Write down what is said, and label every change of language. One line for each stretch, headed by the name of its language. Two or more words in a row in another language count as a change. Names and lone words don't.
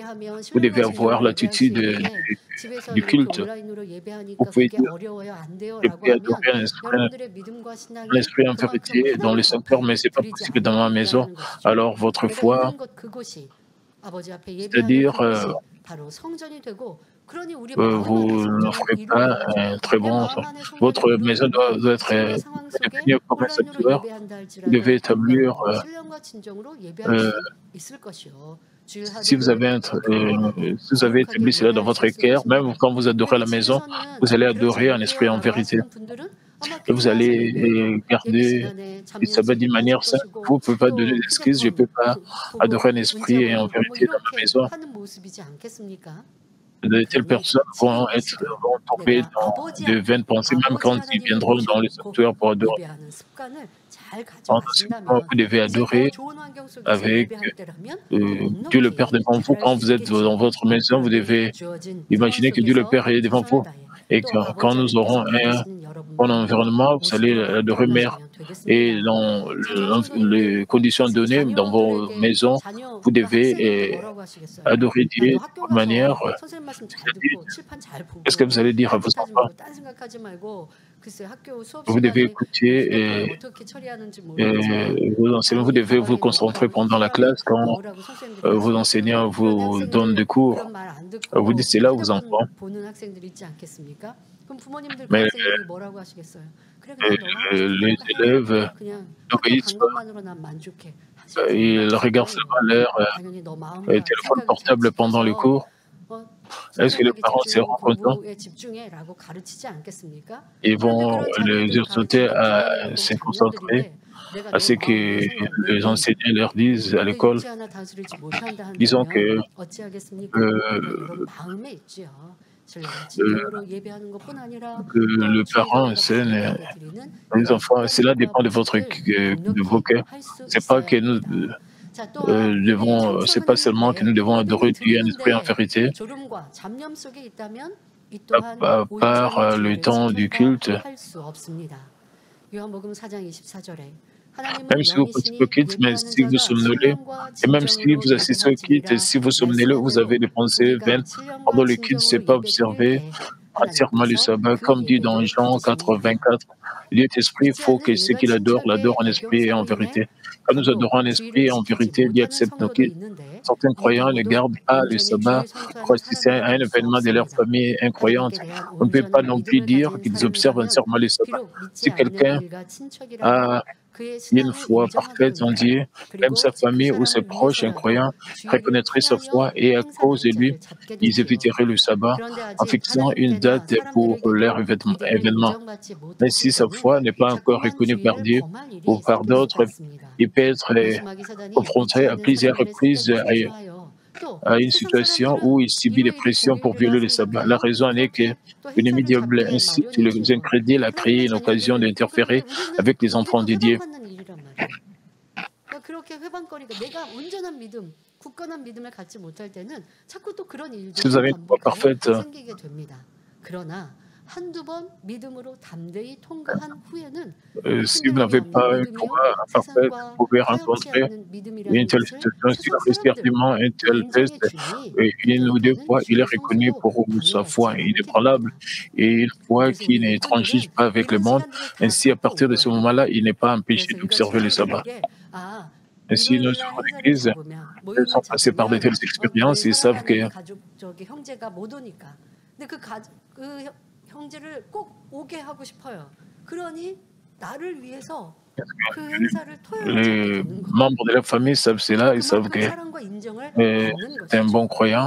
French: Vous devez avoir l'attitude du culte. Vous pouvez dire, je peux adorer un esprit en vérité dans les 5 heures, mais ce n'est pas possible dans ma maison. Alors votre foi, c'est-à-dire
Korean: 바로 성전이 되고 그러니 우리 마음 안에
French: vous ne
Korean: 성전을
French: ferez pas
Korean: 이루어야죠.
French: un très
Korean: 내
French: bon.
Korean: 마음 안에 성전을
French: Votre maison
Korean: 이루려면
French: doit être
Korean: 지금의 상황 속에
French: définie comme un
Korean: 혼란으로
French: sanctuaire.
Korean: 예배한다
French: Vous devez
Korean: 할지라도
French: établir,
Korean: 여러분 신령과 진정으로 예배할 euh, 수 있을 것이요. 주일
French: si vous
Korean: 하루를
French: avez,
Korean: 간구하고
French: si vous avez établi
Korean: 거룩하게
French: cela dans
Korean: 예배할 수
French: votre
Korean: 있을
French: cœur, même
Korean: 것입니다.
French: quand vous adorez à
Korean: 그런데
French: la maison,
Korean: 집에서는
French: vous allez
Korean: 그러지
French: adorer en esprit et en
Korean: 않을게요라고
French: vérité.
Korean: 하시는 분들은 아마
French: Et vous
Korean: 교회
French: allez
Korean: 와서는 예배
French: garder
Korean: 시간에
French: le
Korean: 잡념
French: sabbat
Korean: 속에
French: d'une
Korean: 빠질
French: manière sainte. Vous
Korean: 것이고
French: ne pouvez pas donner
Korean: 또
French: d'excuses, je ne peux
Korean: 휴대폰
French: pas
Korean: 보고
French: adorer en esprit
Korean: 문자
French: et en
Korean: 보내고 뭐
French: vérité dans ma
Korean: 이렇게
French: maison.
Korean: 하는 모습이지 않겠습니까?
French: De telles
Korean: 그러니
French: personnes
Korean: 지금 이 시간
French: vont tomber
Korean: 내가
French: dans
Korean: 아버지
French: de
Korean: 앞에
French: vaines pensées, même
Korean: 아버지
French: quand ils
Korean: 하나님을
French: viendront dans le
Korean: 모셔놓고
French: sanctuaire pour adorer.
Korean: 예배하는 습관을 잘
French: Pendant ce moment,
Korean: 가져가신다면
French: vous devez
Korean: 이제 더
French: adorer
Korean: 좋은 환경 속에서
French: avec
Korean: 예배할 때라면
French: Dieu le Père
Korean: 넉넉히
French: devant vous.
Korean: 잘할
French: Quand
Korean: 수
French: vous êtes dans
Korean: 있겠지요.
French: votre maison, vous
Korean: 그러니
French: devez
Korean: 주어진 상황
French: imaginer que Dieu le
Korean: 속에서
French: Père est devant
Korean: 최선을
French: vous.
Korean: 다해
French: Et
Korean: 또
French: quand
Korean: 아버지
French: nous
Korean: 하나님께서
French: aurons
Korean: 원하시는 여러분
French: bon
Korean: 마음으로
French: environnement, vous allez
Korean: 모시고
French: l'adorer meilleur.
Korean: 나가시면
French: Et
Korean: 되겠습니다.
French: dans
Korean: 자, 우리
French: les
Korean: 성도님들
French: conditions
Korean: 이제
French: données dans vos
Korean: 자녀들에게
French: maisons, vous
Korean: 자녀가
French: devez
Korean: 학생인데 뭐라고 하시겠어요?
French: adorer
Korean: 야,
French: Dieu
Korean: 너
French: de
Korean: 학교
French: toute manière.
Korean: 가서 선생님 말씀 잘 듣고 칠판 잘
French: Qu'est-ce que vous
Korean: 보고
French: allez dire à vos
Korean: 딴짓하지
French: enfants?
Korean: 말고 딴 생각하지 말고 글쎄 학교 수업
French: Vous devez
Korean: 시간에 휴대폰을
French: écouter
Korean: 어떻게 처리하는지 모르겠지만
French: et vos enseignants, vous
Korean: 당연히
French: devez vous
Korean: 가방에
French: concentrer
Korean: 넣어서 이
French: pendant la
Korean: 사람이
French: classe quand
Korean: 뭐라고 선생님들이
French: vos
Korean: 하시겠어요?
French: enseignants
Korean: 그런데
French: vous donnent
Korean: 학생들
French: des cours.
Korean: 그런 말 안
French: Vous dites
Korean: 듣고
French: cela aux
Korean: 휴대폰
French: enfants.
Korean: 보는 학생들 있지 않겠습니까? 그럼 부모님들 그
French: Mais
Korean: 학생들이 뭐라고 하시겠어요? 그래 그냥 너가 하고 싶은
French: les
Korean: 대로 해.
French: élèves
Korean: 그냥 학교
French: n'obéissent
Korean: 간
French: pas.
Korean: 것만으로 난 만족해. 하실 수
French: Ils regardent
Korean: 없죠.
French: seulement leur
Korean: 당연히 너 마음과
French: téléphone
Korean: 생각을 잘
French: portable pendant les
Korean: 지켜서
French: cours. Est-ce que les
Korean: 선생님에게
French: parents
Korean: 집중하고
French: seront contents?
Korean: 공부에 집중해라고 가르치지 않겠습니까?
French: Ils
Korean: 그런데
French: vont
Korean: 그런
French: les
Korean: 자녀들이
French: exhorter
Korean: 가르치는
French: à
Korean: 부모님이고
French: se concentrer
Korean: 자녀들인데 내가
French: à
Korean: 너
French: ce
Korean: 마음 내
French: que
Korean: 생각 내
French: les
Korean: 눈
French: enseignants leur disent à
Korean: 내
French: l'école.
Korean: 육체 하나 다스리지 못한다
French: Disons
Korean: 한다면
French: que
Korean: 어찌하겠습니까? 그건 euh, 여러분 마음에 있지요. 신령과 euh, 진정으로 예배하는 것뿐 아니라
French: que
Korean: 또
French: le
Korean: 주일을
French: parent
Korean: 우리가
French: enseigne
Korean: 바르게 드리는
French: les
Korean: 이런
French: enfants. Cela
Korean: 습관들과
French: dépend de
Korean: 모습들
French: de vos
Korean: 넉넉히
French: cœurs.
Korean: 할 수
French: C'est pas
Korean: 있어야
French: que nous
Korean: 합니다. 자, 또한 우리
French: c'est pas seulement que nous
Korean: 청소년인데
French: devons adorer
Korean: 예배는
French: Dieu en esprit et en
Korean: 드리는데
French: vérité.
Korean: 졸음과 잡념 속에 있다면 이 또한
French: Par
Korean: 온전히
French: le
Korean: 주일을
French: temps du
Korean: 지켰다
French: culte,
Korean: 할 수 없습니다. 요한복음 4장 24절에
French: même
Korean: 하나님은
French: si vous participez au
Korean: 영이시니
French: culte, mais
Korean: 예배하는
French: si vous
Korean: 자가
French: somnolez,
Korean: 신령과
French: et même si
Korean: 진정으로
French: vous assistez au culte,
Korean: 예배할지니라
French: si vous somnolez,
Korean: 말씀한
French: vous avez
Korean: 대로
French: des pensées
Korean: 우리가
French: vaines
Korean: 신령과
French: pendant le culte, c'est
Korean: 진정으로
French: pas
Korean: 예배 드릴
French: observé
Korean: 때
French: entièrement le
Korean: 하나님께서
French: sabbat,
Korean: 그
French: comme dit dans
Korean: 예배를
French: Jean
Korean: 받으십니다.
French: 84. Dieu est esprit, il
Korean: 믿지
French: faut
Korean: 않는
French: que ceux qui
Korean: 일반
French: l'adorent l'adorent
Korean: 신학의
French: en esprit et en
Korean: 배경사로 인해
French: vérité. Quand nous
Korean: 별로
French: adorons en esprit
Korean: 주의를
French: et en
Korean: 지키지
French: vérité, Dieu
Korean: 못하는
French: accepte nos
Korean: 성도도
French: cultes.
Korean: 있는데
French: Certains
Korean: 이
French: croyants ne
Korean: 누구도
French: gardent pas le
Korean: 온전히
French: sabbat
Korean: 주일
French: pour
Korean: 성수하는
French: assister
Korean: 사람이
French: à un événement de leur
Korean: 없습니다.
French: famille incroyante.
Korean: 하나님께 대한
French: On ne peut pas
Korean: 온전한
French: non plus
Korean: 믿음을
French: dire
Korean: 가진
French: qu'ils observent
Korean: 사람이라면
French: entièrement le sabbat.
Korean: 비록 믿지
French: Si
Korean: 않는
French: quelqu'un
Korean: 일가 친척이라도
French: a
Korean: 그의
French: une
Korean: 신앙을
French: foi
Korean: 인정하게
French: parfaite en
Korean: 됩니다.
French: Dieu, même
Korean: 그리고
French: sa
Korean: 그
French: famille ou ses
Korean: 사람을
French: proches
Korean: 위해서라도
French: incroyants
Korean: 주일을
French: reconnaîtraient sa foi
Korean: 피하여
French: et à
Korean: 행사
French: cause de lui,
Korean: 날짜를 잡게
French: ils
Korean: 되지요.
French: éviteraient le sabbat
Korean: 그런데
French: en
Korean: 아직
French: fixant une
Korean: 하나님께나
French: date pour leur
Korean: 사람들에게도 믿음을
French: événement.
Korean: 인정받지
French: Mais
Korean: 못했을
French: si sa
Korean: 때는
French: foi n'est pas encore
Korean: 자꾸만
French: reconnue par
Korean: 주의를
French: Dieu
Korean: 범할
French: ou
Korean: 일이
French: par
Korean: 생길 수가
French: d'autres,
Korean: 있습니다.
French: il peut être
Korean: 의심하기 사단이 믿지
French: confronté à
Korean: 않는
French: plusieurs
Korean: 사람들의
French: reprises
Korean: 생각에 소주하여 또
French: à une
Korean: 세상
French: situation où
Korean: 사람들은
French: il subit des
Korean: 일요일이
French: pressions pour
Korean: 공휴일이라
French: violer le sabbat. La
Korean: 생각하여
French: raison en est que
Korean: 그렇게 또
French: l'ennemi
Korean: 행사를
French: diable
Korean: 잡기에
French: incite les
Korean: 마련이지요.
French: incrédules à
Korean: 그런데
French: créer une occasion
Korean: 자녀들은 그런데
French: d'interférer
Korean: 우리는
French: avec les
Korean: 이게
French: enfants
Korean: 또
French: de Dieu.
Korean: 회방받는 일이란 말이에요. 그러니까 그렇게 회방거리가 내가 온전한 믿음, 굳건한 믿음을 갖지 못할 때는 자꾸 또 그런
French: Si vous
Korean: 일들이
French: avez une foi
Korean: 반복하여
French: parfaite,
Korean: 생기게 됩니다. 그러나 한두 번 믿음으로 담대히 통과한 후에는
French: si vous
Korean: 흔들림이
French: n'avez
Korean: 없는
French: pas une foi
Korean: 믿음이요
French: parfaite, vous
Korean: 세상과
French: pouvez
Korean: 타협치
French: rencontrer
Korean: 않는
French: une
Korean: 믿음이라는
French: telle
Korean: 것을
French: situation. Si vous
Korean: 세상
French: réussissez
Korean: 사람들
French: activement un
Korean: 또
French: tel test,
Korean: 인정해 주니
French: une ou deux
Korean: 그때부터는
French: fois, il est
Korean: 주일의
French: reconnu
Korean: 성수도
French: pour sa
Korean: 방해받지
French: foi
Korean: 않게
French: inébranlable
Korean: 됩니다.
French: et une foi
Korean: 그래서
French: qui
Korean: 우리
French: ne
Korean: 일꾼들은
French: transige pas avec le
Korean: 이런
French: monde.
Korean: 시간들을 다
French: Ainsi, à
Korean: 겪고 온
French: partir de ce
Korean: 거예요.
French: moment-là, il n'est pas empêché
Korean: 그래서 이런
French: d'observer le sabbat.
Korean: 시간들에게
French: Ainsi, nos
Korean: 일요일 날
French: sœurs
Korean: 행사를
French: d'église,
Korean: 잡으면
French: elles sont
Korean: 모임을
French: passées par de
Korean: 잡으면
French: telles expériences et
Korean: 교회
French: savent
Korean: 살아가는
French: que
Korean: 가족 형제가 못 오니까 근데 그 형제를 꼭 오게 하고 싶어요. 그러니 나를 위해서 그 행사를 토요일에 잡게
French: les
Korean: 되는 거예요.
French: membres de la famille savent cela, ils savent
Korean: 그만큼
French: que
Korean: 사랑과 인정을
French: c'est
Korean: 받는
French: un
Korean: 것이죠.
French: bon croyant.